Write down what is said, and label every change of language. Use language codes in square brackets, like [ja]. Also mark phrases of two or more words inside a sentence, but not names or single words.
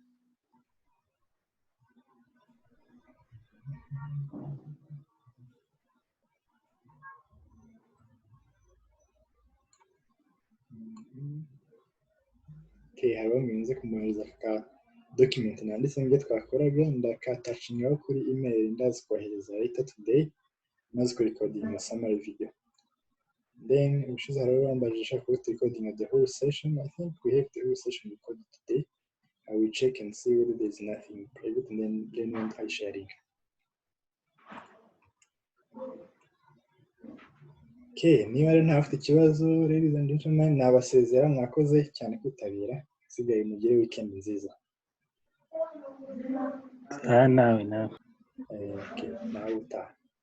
[rw] Okay, hariho mwize kumwohereza ka document nanditse ngo twakoraga ndakatacingaho kuri email ndazi kohereza [en] later today, [rw] maze ko recording na [en] summary video. Then [rw] ubushize hariho bambajije ko [en] recording the whole session. I think we have the whole session recorded today. I will check and see whether there is nothing private, and then I sharing. [rw] Okay, niba rero ntafite ikibazo, [en] ladies and gentlemen, [rw] nabasezera, mwakoze cyane kwitabira. Sigaye mugire weekend nziza. nawe Okay, nawe utaha.